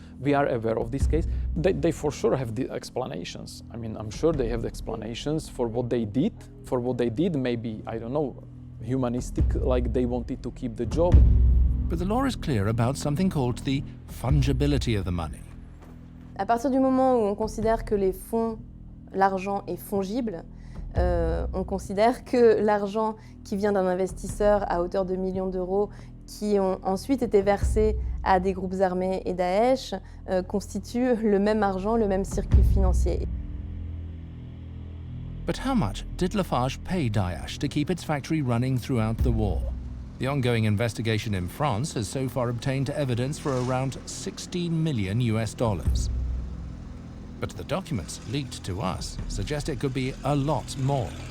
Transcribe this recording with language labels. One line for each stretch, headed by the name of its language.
English: We are aware of this case. They for sure have the explanations. I mean, I'm sure they have the explanations for what they did. For what they did, maybe, I don't know, humanistic, like they wanted to keep the job. But the law is clear about something called the fungibility of the money.
French: À partir du moment où on considère que les fonds, l'argent est fongible, on considère que l'argent qui vient d'un investisseur à hauteur de millions d'euros qui ont ensuite été versés à des groupes armés et Daesh constitue le même argent, le même circuit financier.
English: But how much did Lafarge pay Daesh to keep its factory running throughout the war? The ongoing investigation in France has so far obtained evidence for around $16 million. But the documents leaked to us suggest it could be a lot more.